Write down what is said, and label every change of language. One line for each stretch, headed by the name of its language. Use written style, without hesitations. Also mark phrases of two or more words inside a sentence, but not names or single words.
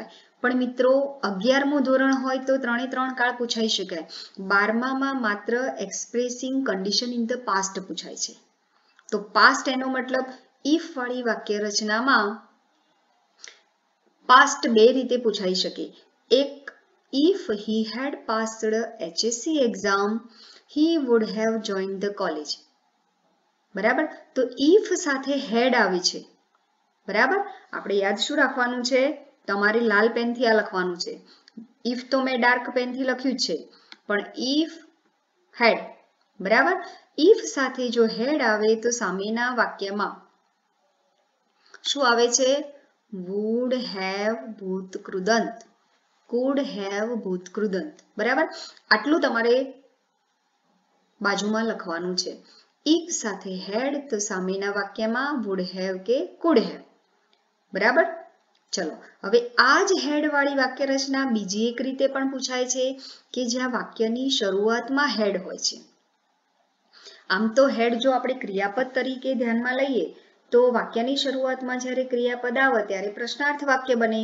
Gujarati: પણ મિત્રો 11મું ધોરણ હોય તો 3 કાળ પૂછાઈ શકાય. 12મામાં માત્ર
English: expressing condition in the past
Gujarati: પૂછાય છે. તો પાસ્ટ એનો મતલબ ઇફ વાળી વાક્ય રચનામાં પાસ્ટ બે રીતે પૂછાઈ શકે. એક,
English: if he had passed HSC exam, he would have joined the college.
Gujarati: બરાબર, તો if સાથે had આવે છે. બરાબર, આપણે યાદ શું રાખવાનું છે? તમારે લાલ પેનથી આ લખવાનું છે. if તો મેં ડાર્ક પેનથી લખ્યું છે, પણ
English: if had.
Gujarati: બરાબર, if સાથે જો had આવે તો સામેના વાક્યમાં શું આવે છે?
English: would have ભૂતકૃદંત, could have ભૂતકૃદંત.
Gujarati: બરાબર, આટલું તમારે બાજુમાં લખવાનું છે. if સાથે had તો સામેના વાક્યમાં
English: would have
Gujarati: કે
English: could have.
Gujarati: બરાબર, ચલો હવે આ જ હેડ વાળી વાક્ય રચના બીજી એક રીતે પણ પૂછાય છે કે જ્યાં વાક્યની શરૂઆતમાં હેડ હોય છે. આમ તો હેડ જો આપણે ક્રિયાપદ તરીકે ધ્યાનમાં લઈએ તો વાક્યની શરૂઆતમાં જ્યારે ક્રિયાપદ આવે ત્યારે પ્રશ્નાર્થ વાક્ય બને.